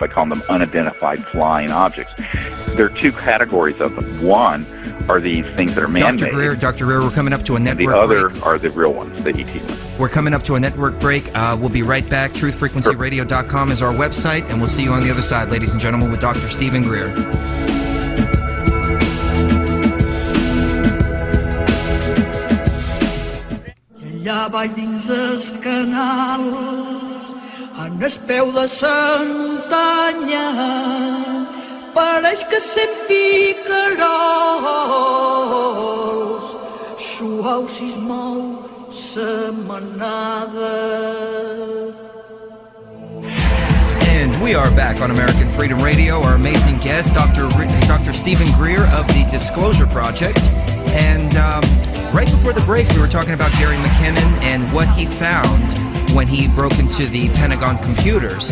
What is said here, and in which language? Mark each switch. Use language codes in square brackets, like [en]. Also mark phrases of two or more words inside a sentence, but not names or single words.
[en] I call them unidentified flying objects. There are two categories of them. One are these things that are man-made. Dr. Greer, we're coming up to a network break. The other are the real ones, the ET ones. We're coming up to a network break. We'll be right back. TruthFrequencyRadio.com is our website, and we'll see you on the other side, ladies and gentlemen, with Dr. Stephen Greer. [ca] Allà baix dins els canals, en el peu de Santanya, pareix que sent picarols, suau si es mou sa manada. [en] And we are back on American Freedom Radio. Our amazing guest, Dr. Stephen Greer of the Disclosure Project. And right before the break, we were talking about Gary McKinnon and what he found when he broke into the Pentagon computers.